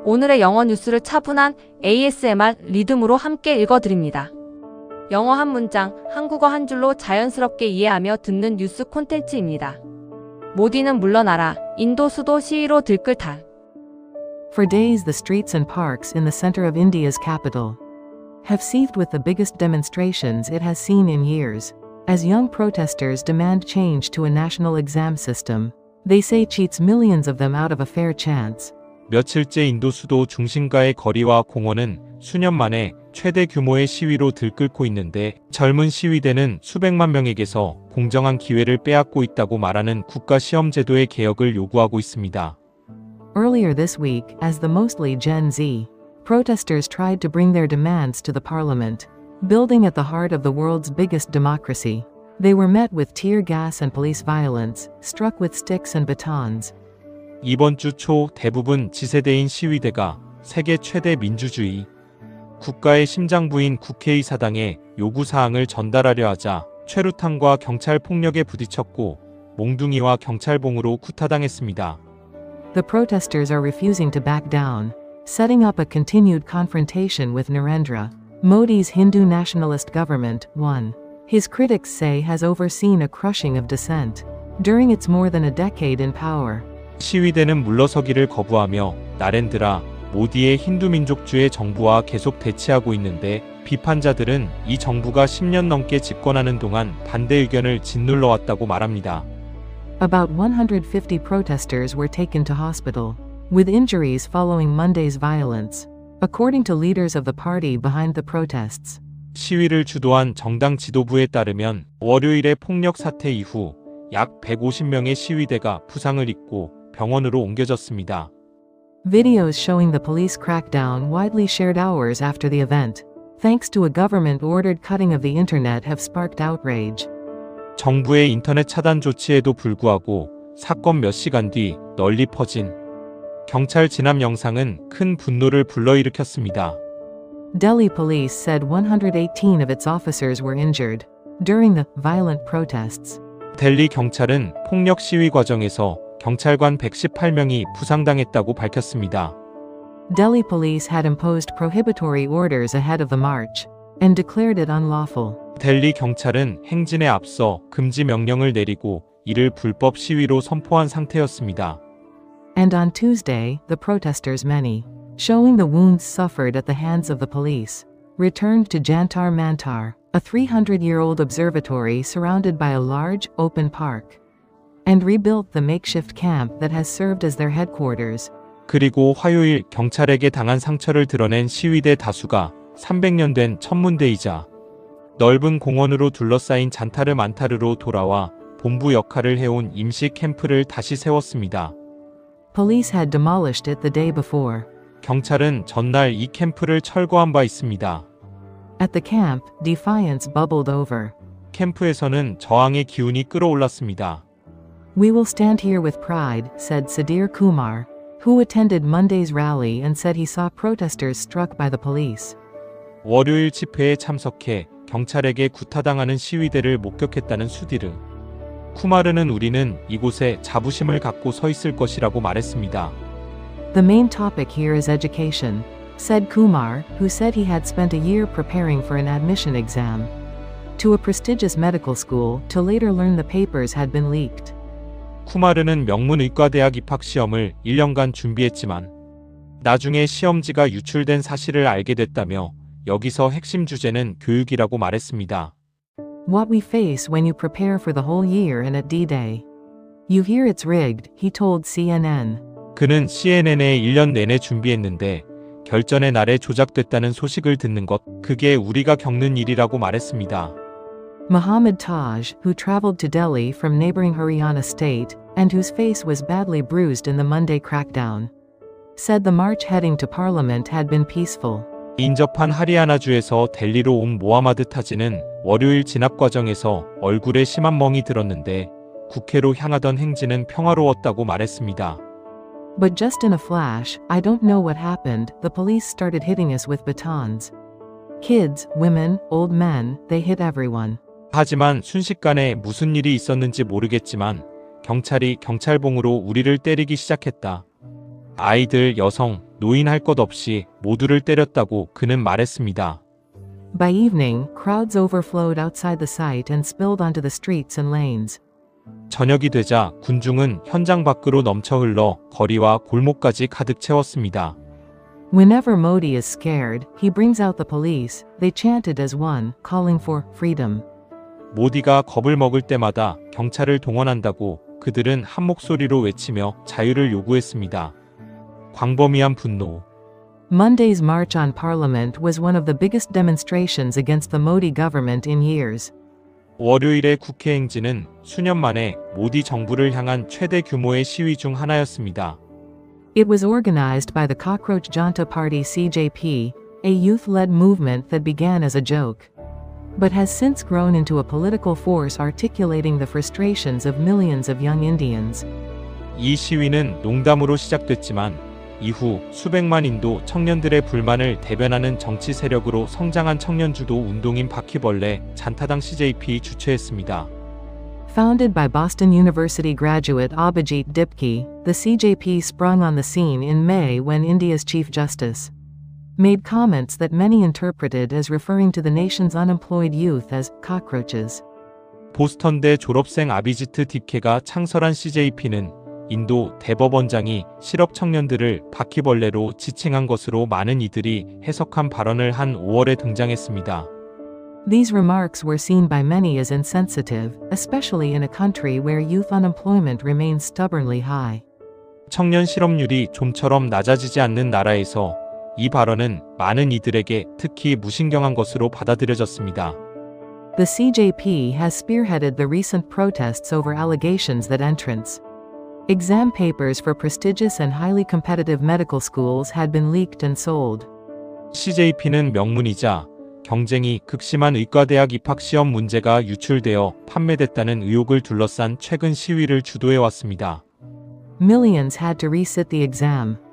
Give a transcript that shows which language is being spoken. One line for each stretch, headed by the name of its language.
Korean: 오늘의 영어 뉴스를 차분한 ASMR 리듬으로 함께 읽어드립니다. 영어 한 문장, 한국어 한 줄로 자연스럽게 이해하며 듣는 뉴스 콘텐츠입니다. 모디는 물러나라. 인도 수도 시위로 들끓다.
English: For days the streets and parks in the center of India's capital have seethed with the biggest demonstrations it has seen in years, as young protesters demand change to a national exam system they say cheats millions of them out of a fair chance.
Korean: 며칠째 인도 수도 중심가의 거리와 공원은 수년 만에 최대 규모의 시위로 들끓고 있는데 젊은 시위대는 수백만 명에게서 공정한 기회를 빼앗고 있다고 말하는 국가 시험 제도의 개혁을 요구하고 있습니다.
English: Earlier this week, as the mostly Gen Z protesters tried to bring their demands to the parliament, building at the heart of the world's biggest democracy, they were met with tear gas and police violence, struck with sticks and batons.
Korean: 이번 주 초 대부분 지세대인 시위대가 세계 최대 민주주의 국가의 심장부인 국회의사당에 요구사항을 전달하려 하자 최루탄과 경찰 폭력에 부딪혔고 몽둥이와 경찰봉으로 쿠타당했습니다.
English: The protesters are refusing to back down, setting up a continued confrontation with Narendra Modi's Hindu nationalist government, one his critics say has overseen a crushing of dissent during its more than a decade in power.
Korean: 시위대는 물러서기를 거부하며 나렌드라 모디의 힌두민족주의 정부와 계속 대치하고 있는데 비판자들은 이 정부가 10년 넘게 집권하는 동안 반대 의견을 짓눌러 왔다고 말합니다.
English: About 150 protesters were taken to hospital, with injuries following Monday's violence, according to leaders of the party behind the protests.
Korean: 시위를 주도한 정당 지도부에 따르면 월요일의 폭력 사태 이후 약 150명의 시위대가 부상을 입고 병원으로 옮겨졌습니다.
English: Videos showing the police crackdown widely shared hours after the event, thanks to a government-ordered cutting of the internet have sparked outrage.
Korean: 정부의 인터넷 차단 조치에도 불구하고 사건 몇 시간 뒤 널리 퍼진 경찰 진압 영상은 큰 분노를 불러일으켰습니다.
English: Delhi police said 118 of its officers were injured during the violent protests.
Korean: 델리 경찰은 폭력 시위 과정에서 경찰관 118명이 부상당했다고 밝혔습니다.
English: Delhi police had imposed prohibitory orders ahead of the march and declared it unlawful.
Korean: 델리 경찰은 행진에 앞서 금지 명령을 내리고 이를 불법 시위로 선포한 상태였습니다.
English: And on Tuesday, the protesters, many showing the wounds suffered at the hands of the police, returned to Jantar Mantar, a 300-year-old observatory surrounded by a large, open park, and rebuilt the makeshift camp that has served as their headquarters.
Korean: 그리고 화요일 경찰에게 당한 상처를 드러낸 시위대 다수가 300년 된 천문대이자 넓은 공원으로 둘러싸인 잔타르 만타르로 돌아와 본부 역할을 해온 임시 캠프를 다시 세웠습니다.
English: Police had demolished it the day before.
Korean: 경찰은 전날 이 캠프를 철거한 바 있습니다.
English: At the camp, defiance bubbled over.
Korean: 캠프에서는 저항의 기운이 끌어올랐습니다.
English: We will stand here with pride, said Sudhir Kumar, who attended Monday's rally and said he saw protesters struck by the police.
Korean: 월요일 집회에 참석해 경찰에게 구타당하는 시위대를 목격했다는 수디르 쿠마르는 우리는 이곳에 자부심을 갖고 서 있을 것이라고 말했습니다.
English: The main topic here is education, said Kumar, who said he had spent a year preparing for an admission exam to a prestigious medical school to later learn the papers had been leaked.
Korean: 쿠마르는 명문의과대학 입학시험을 1년간 준비했지만 나중에 시험지가 유출된 사실을 알게 됐다며 여기서 핵심 주제는 교육이라고 말했습니다.
English: What we face when you prepare for the whole year and at D-Day. You hear it's rigged, he told CNN.
Korean: 그는 CNN에 1년 내내 준비했는데 결전의 날에 조작됐다는 소식을 듣는 것, 그게 우리가 겪는 일이라고 말했습니다.
English: Mohammad Taj, who traveled to Delhi from neighboring Haryana state, and whose face was badly bruised in the Monday crackdown, said the march heading to parliament had been peaceful.
Korean: 인접한 하리아나주에서 델리로 온 모하마드 타지는 월요일 진압 과정에서 얼굴에 심한 멍이 들었는데 국회로 향하던 행진은 평화로웠다고 말했습니다.
English: But just in a flash, I don't know what happened, the police started hitting us with batons. Kids, women, old men, they hit everyone.
Korean: 하지만 순식간에 무슨 일이 있었는지 모르겠지만 경찰이 경찰봉으로 우리를 때리기 시작했다. 아이들, 여성, 노인 할 것 없이 모두를 때렸다고 그는 말했습니다.
English: By evening, crowds overflowed outside the site and spilled onto the streets and lanes.
Korean: 저녁이 되자 군중은 현장 밖으로 넘쳐 흘러 거리와 골목까지 가득 채웠습니다.
English: Whenever Modi is scared, he brings out the police. They chanted as one, calling for freedom.
Korean: 모디가 겁을 먹을 때마다 경찰을 동원한다고 그들은 한 목소리로 외치며 자유를 요구했습니다. 광범위한 분노.
English: Monday's March on Parliament was one of the biggest demonstrations against the Modi government in years.
Korean: 월요일의 국회 행진은 수년 만에 모디 정부를 향한 최대 규모의 시위 중 하나였습니다.
English: It was organized by the Cockroach Janta Party CJP, a youth-led movement that began as a joke, but has since grown into a political force articulating the frustrations of millions of young Indians.
Korean: 이 시위는 농담으로 시작됐지만 이후 수백만 인도 청년들의 불만을 대변하는 정치 세력으로 성장한 청년주도 운동인 바퀴벌레 잔타당 CJP 주최했습니다.
English: Founded by Boston University graduate Abhijit Dipke, the CJP sprung on the scene in May when India's Chief Justice made comments that many interpreted as referring to the nation's unemployed youth as cockroaches.
Korean: 보스턴대 졸업생 아비지트 딥케가 창설한 CJP는 인도 대법원장이 실업 청년들을 바퀴벌레로 지칭한 것으로 많은 이들이 해석한 발언을 한 5월에 등장했습니다.
English: These remarks were seen by many as insensitive, especially in a country where youth unemployment remains stubbornly high.
Korean: 청년 실업률이 좀처럼 낮아지지 않는 나라에서 이 발언은 많은 이들에게 특히 무신경한 것으로 받아들여졌습니다.
English: The CJP has spearheaded the recent protests over allegations that entrance exam papers for prestigious and highly competitive medical schools had been leaked and sold.
Korean: CJP는 명문이자 경쟁이 극심한 의과대학 입학시험 문제가 유출되어 판매됐다는 의혹을 둘러싼 최근 시위를 주도해왔습니다.
English: Millions had to resit the exam.